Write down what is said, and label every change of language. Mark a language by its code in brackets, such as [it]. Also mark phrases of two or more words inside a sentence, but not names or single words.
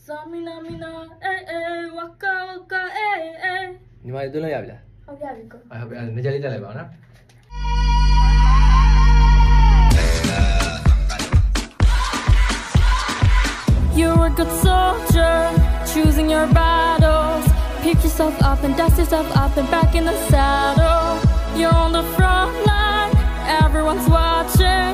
[my] Samina mina, waka waka, ညီမလေးသွင်းလို့ရပြီလား ဟုတ်ရပြီကို ဟုတ်ပြီအဲ့ဒါကြလေးတက်လိုက်ပါဦးနော် [en] You're a good soldier, choosing your battles. Pick yourself up and dust yourself up and back in the saddle. You're on the front line, everyone's watching.